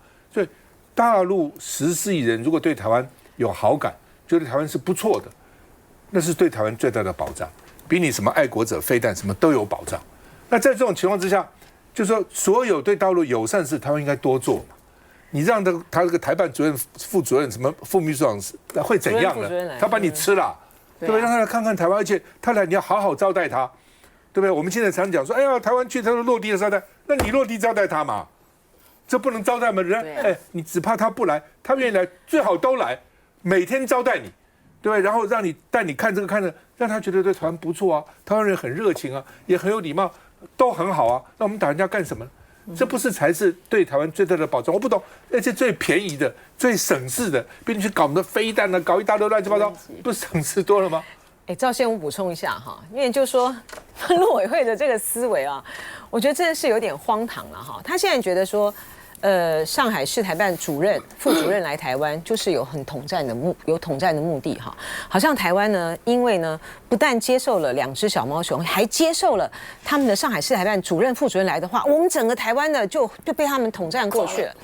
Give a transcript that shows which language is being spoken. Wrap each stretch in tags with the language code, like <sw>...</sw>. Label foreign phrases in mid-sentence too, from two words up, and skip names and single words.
<zh>所以大陸14億人如果對台灣有好感，覺得台灣是不錯的，那是對台灣最大的保障，比你什麼愛國者飛彈什麼都有保障。那在這種情況之下，就是說所有對大陸友善事，台灣應該多做嘛。你讓他這個台辦主任、副主任、什麼副秘書長會怎樣呢？他把你吃了，對不對？讓他來看看台灣，而且他來你要好好招待他，對不對？我們現在常講說，哎呀，台灣去他說落地的招待，那你落地招待他嘛？這不能招待嗎？人家你只怕他不來，他願意來，最好都來，每天招待你， 對不對？然後帶你看這個看着，讓他覺得對台灣不錯啊，台灣人很熱情啊，也很有禮貌，都很好啊。那我們打人家幹什麼？這不是才是對台灣最大的保障？我不懂，而且最便宜的、最省事的，比你去搞我们的飞彈呢，搞一大堆亂七八糟，不是省事多了嗎？趙先，我補充一下哈，因為就說陸委會的這個思維啊，我覺得真的是有點荒唐了哈。他現在覺得說，上海市台辦主任、副主任來台灣，就是有統戰的目的哈。好像台灣呢，因為呢，不但接受了2隻小貓熊，還接受了他們的上海市台辦主任、副主任來的話，我們整個台灣呢就被他們統戰過去了。</zh>